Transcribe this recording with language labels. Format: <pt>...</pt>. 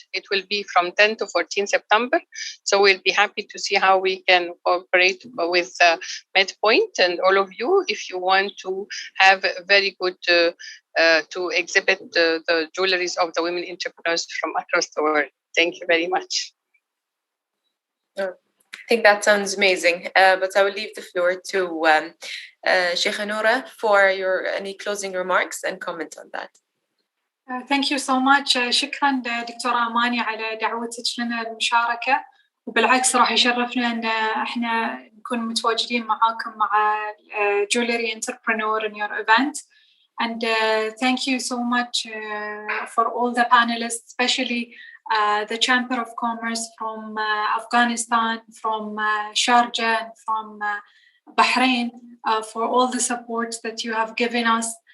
<en>It will be from 10 to 14 September. So we'll be happy to see how we can cooperate with MedPoint and all of you if you want to have a very good to exhibit the jewelries of the women entrepreneurs from across the world. Thank you very much. I think that sounds amazing. But I will leave the floor to Sheikh Noura for any closing remarks and comment on that. Thank you so much.</en> <ar>شكرا دكتورة أماني على دعوتك لنا المشاركة، وبالعكس راح يشرفنا أن احنا نكون متواجدين معاكم مع</ar> <en>Jewelry Entrepreneur in your event. And thank you so much for all the panelists, especially the Chamber of Commerce from Afghanistan, from Sharjah, and from Bahrain for all the support that you have given us.</en>